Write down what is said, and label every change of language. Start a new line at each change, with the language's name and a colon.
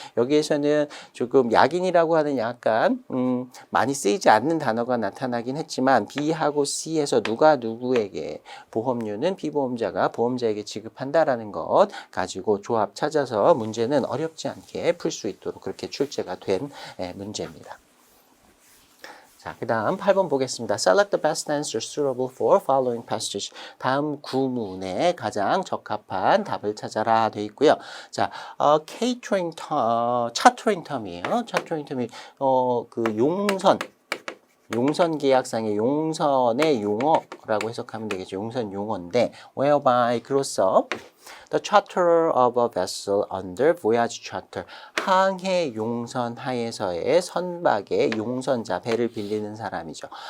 Korean: 여기에서는 조금 약인이라고 하는 약간 많이 쓰이지 않는 단어가 나타나긴 했지만 B하고 C에서 누가 누구에게 보험료는 피보험자가 보험자에게 지급한다라는 것 가지고 조합 찾아서 문제는 어렵지 않게 풀 수 있도록 그렇게 출제가 된 문제입니다. 자, 그 다음 8번 보겠습니다.
English: Select the best answer suitable for following passage.
Korean: 다음 구문에 가장 적합한 답을 찾아라 되어 있고요. 자, catering term, chartering term이에요. chartering term이 그 용선 계약상의 용선의 용어라고 해석하면 되겠죠. 용선 용어인데 whereby 그로써
English: the charter of a vessel under voyage charter,
Korean: 항해 용선 하에서의 선박의 용선자, 배를 빌리는 사람이죠.